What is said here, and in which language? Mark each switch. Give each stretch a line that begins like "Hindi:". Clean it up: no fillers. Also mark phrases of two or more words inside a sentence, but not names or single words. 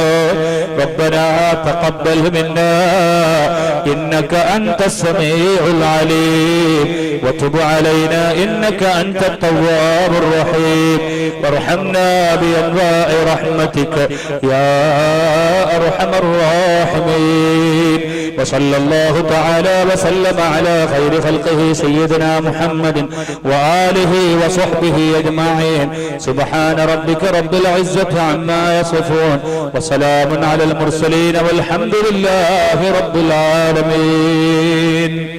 Arabic: ربنا تقبل منا إنك أنت السميع العليم وتب علينا إنك أنت التواب الرحيم وارحمنا بأنواع رحمتك يا أرحم الراحمين. وصلى الله تعالى وسلم على خير خلقه سيدنا محمد وآله وصحبه أجمعين. سبحان ربك رب العزة عما يصفون وسلام على المرسلين والحمد لله رب العالمين.